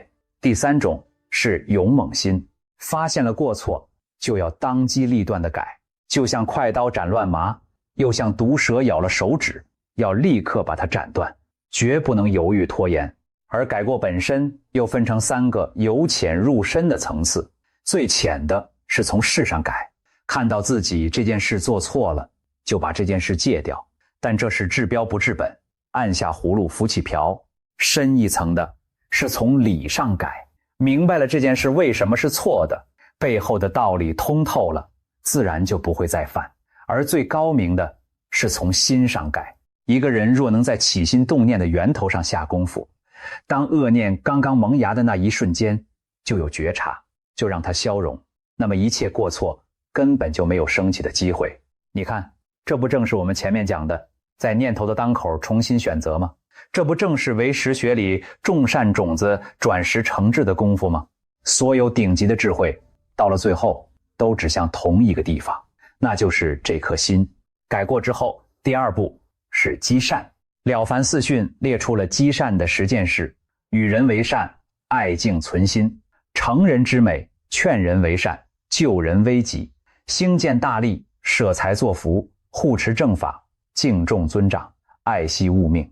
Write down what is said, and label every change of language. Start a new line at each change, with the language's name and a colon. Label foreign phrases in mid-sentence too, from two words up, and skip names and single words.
Chinese: 第3種是勇猛心，發現了過錯，就要當機立斷地改，就像快刀斬亂麻，又像毒蛇咬了手指，要立刻把它斬斷，絕不能猶豫拖延。而改過本身又分成3個由淺入深的層次，最淺的是從事上改，看到自己這件事做錯了，就把這件事戒掉，但這是治標不治本，按下葫蘆浮起瓢。深一層的是從理上改，明白了這件事為什麼是錯的，背後的道理通透了，自然就不会再犯。而最高明的是從心上改，一個人若能在起心动念的源頭上下功夫，當惡念剛剛萌芽的那一瞬間就有覺察，就讓它消融，那麼一切過錯根本就沒有升起的機會。你看，這不正是我們前面講的在念頭的當口重新選擇嗎？這不正是唯识學裡種善種子轉識成智的功夫嗎？所有頂級的智慧到了最後都指向同一個地方，那就是這顆心。改過之後，第2步是積善。《了凡四訓》列出了積善的10件事：與人為善，愛敬存心；成人之美，勸人為善，救人危急；興建大利，捨財作福，護持正法，敬重尊長，愛惜物命。